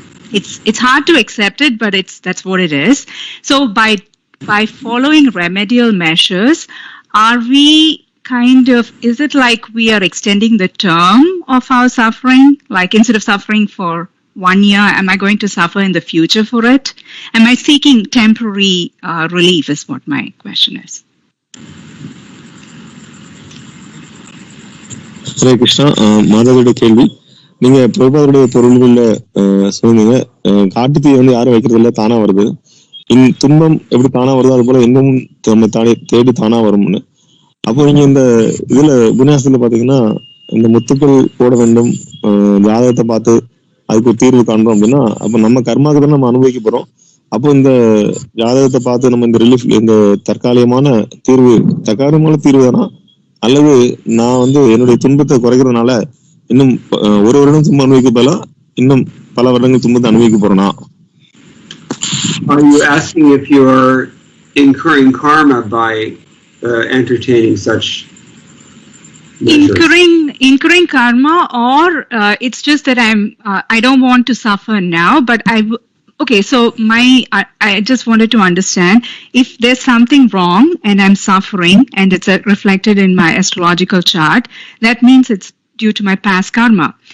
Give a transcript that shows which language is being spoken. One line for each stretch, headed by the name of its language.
English: It's hard to accept it, but that's what it is. So by following remedial measures, are we is it like we are extending the term of our suffering? Like instead of suffering for 1 year, am I going to suffer in the future for it? Am I seeking temporary relief is what my question is.
Tamil: Hare Krishna. மாதாவோட கேள்வி, நீங்க பிரபுபாதருடைய பொருள்கள்ல சொன்னீங்க, காட்டுத்தீ யாரும் வைக்கிறது இல்ல, தானா வருது. துன்பம் எப்படி தானா வருதோ அது போல இன்னமும் நம்ம தேடி தானா வரும்னு. அப்போ நீங்க இந்த இதுல உபன்யாசத்துல பாத்தீங்கன்னா இந்த முத்துக்கள் போட வேண்டும், ஜாதகத்தை பார்த்து அதுக்கு ஒரு தீர்வு காண்றோம் அப்படின்னா, அப்ப நம்ம கர்மாவுக்கு தான் நம்ம அனுபவிக்க போறோம். அப்போ இந்த ஜாதகத்தை பார்த்து நம்ம இந்த ரிலீஃப், இந்த தற்காலிகமான தீர்வு தானா, அல்லது நான் என்னுடைய துன்பத்தை குறைக்கிறதுனால இன்னும் ஒரு வருடம் துன்பம் அனுபவிக்க போல இன்னும் பல வருடங்கள் துன்பத்தை அனுபவிக்க போறேனா?
English: Are you asking if you're incurring karma by entertaining such measures? Incurring karma, or it's just that I don't want to suffer now, but okay, so I just wanted to understand if there's something wrong and I'm suffering and it's reflected in my astrological chart, that means it's due to my past karma.